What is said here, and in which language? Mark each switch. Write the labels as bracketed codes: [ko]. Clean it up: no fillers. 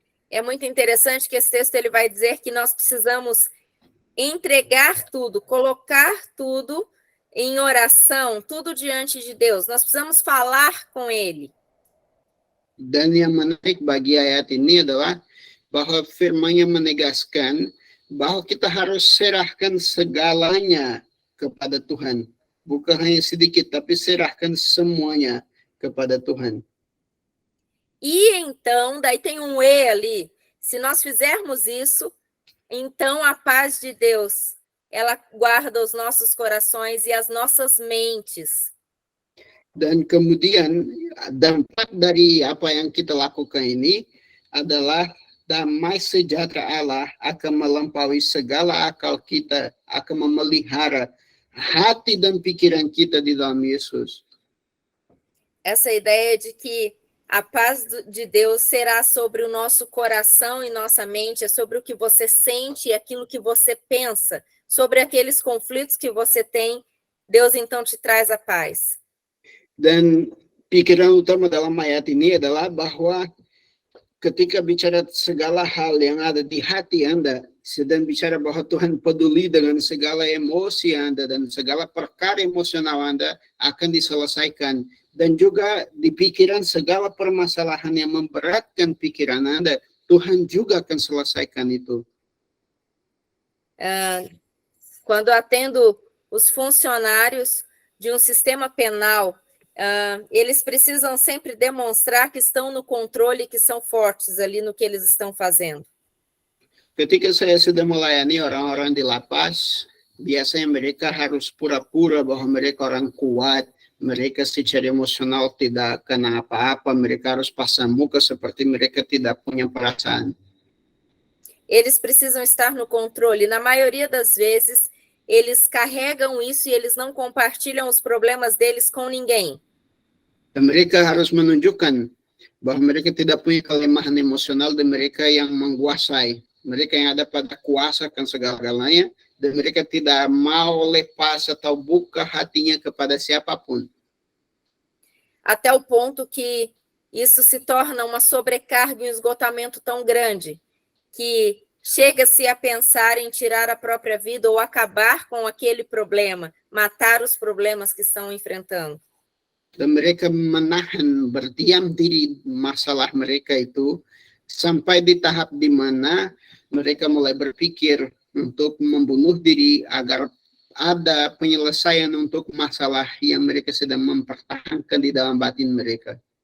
[pt] É muito interessante que esse texto ele vai dizer que nós precisamos entregar tudo, colocar tudo em oração, tudo diante de Deus. Nós precisamos falar com Ele. [id] Dan yang menarik bagi ayat ini adalah bahwa firman-Nya menegaskan bahwa kita harus serahkan segalanya kepada Tuhan. Bukan hanya sedikit, tapi serahkan semuanya kepada Tuhan. [pt] E então, daí tem um E ali. Se nós fizermos isso, então a paz de Deus, ela guarda os nossos corações e as nossas mentes. [id] Dan kemudian dampak dari apa yang kita lakukan ini adalah damai sejahtera Allah akan melampaui segala akal kita, akan memelihara hati dan pikiran kita di dalam Yesus. [pt] Essa ideia de que a paz de Deus será sobre o nosso coração e nossa mente, é sobre o que você sente e aquilo que você pensa, sobre aqueles conflitos que você tem, Deus então te traz a paz. [id] Dan pikiran utama dalam ayat ini adalah bahwa ketika bicara segala hal yang ada di hati Anda, sedang bicara bahwa Tuhan peduli dengan segala emosi Anda dan segala perkara emosional Anda akan diselesaikan. Dan juga di pikiran segala permasalahan yang memberatkan pikiran Anda, Tuhan juga akan selesaikan itu. [pt] Quando atendo os funcionários de um sistema penal, eles precisam sempre demonstrar que estão no controle, que são fortes ali no que eles estão fazendo. [id] Ketika saya sudah melayani orang-orang di lapas, biasanya mereka harus pura-pura bahwa mereka orang kuat, mereka secara emosional tidak kena apa-apa, mereka harus pasang muka seperti mereka tidak punya perasaan. [pt] Eles precisam estar no controle. Na maioria das vezes, eles carregam isso e eles não compartilham os problemas deles com ninguém. [id] Dan mereka harus menunjukkan bahwa mereka tidak punya kelemahan emosional dan mereka yang menguasai. Mereka yang ada pada kuasa akan segala-galanya dan mereka tidak mau lepas atau buka hatinya kepada siapapun. [pt] Até o ponto que isso se torna uma sobrecarga e um esgotamento tão grande que chega-se a pensar em tirar a própria vida ou acabar com aquele problema, matar os problemas que estão enfrentando. [id] Dan mereka menahan, berdiam diri masalah mereka itu sampai di tahap di mana mereka mulai berpikir untuk membunuh diri agar ada penyelesaian untuk masalah yang mereka sedang mempertahankan di dalam batin mereka.